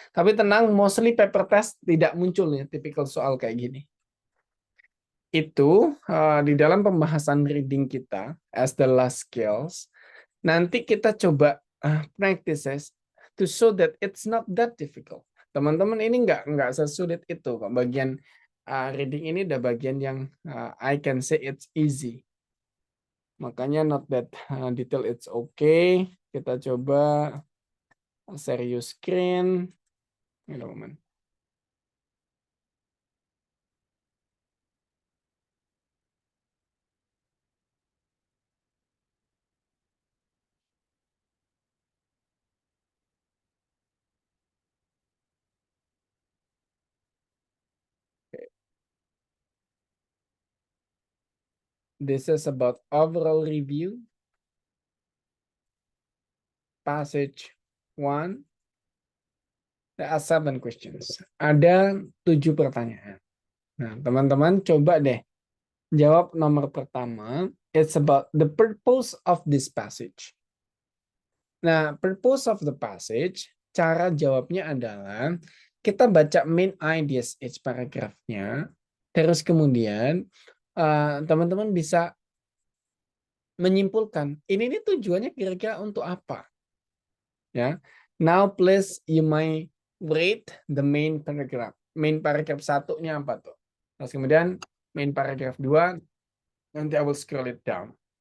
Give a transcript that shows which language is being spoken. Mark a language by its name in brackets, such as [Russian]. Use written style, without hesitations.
[Indonesian] Tapi tenang, [English] mostly paper test [Indonesian] tidak muncul ya typical soal kayak gini. Itu di dalam pembahasan reading kita [English] as the last skills, [Indonesian] nanti kita coba [English] practices to show that it's not that difficult. [Indonesian] Teman-teman ini nggak sesulit itu kok. Bagian reading ini udah bagian yang [English] I can say it's easy. [Indonesian] Makanya [English] not that detail, it's okay. [Indonesian] Kita coba [English] share your screen. Wait a moment. This is about overall review. Passage 1. There are 7 questions. [Indonesian] Ada 7 pertanyaan. Nah, teman-teman coba deh jawab nomor pertama. [English] it's about the purpose of this passage. [Indonesian] Nah, purpose of the passage, cara jawabnya adalah kita baca main ideas each paragrafnya, terus kemudian teman-teman bisa menyimpulkan ini tujuannya kira-kira untuk apa. Ya. [English] Now please you may read the main paragraph. [Indonesian] Main paragraph satunya apa tuh? Terus kemudian main paragraph 2, nanti [English] I will scroll it down.